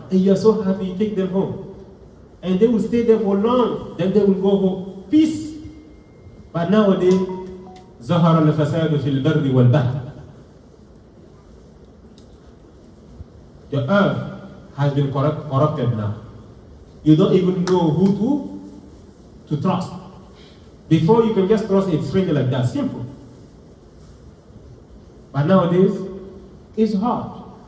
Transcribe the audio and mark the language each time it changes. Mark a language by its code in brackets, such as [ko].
[en] And you are so happy, you take them home. And they will stay there for long, then they will go home. Peace. But nowadays, [ar] ظهر الفساد في البر والبحر. [en] The earth has been corrupted now. You don't even know who to trust. Before you can just trust a stranger like that, simple. But nowadays, is hard.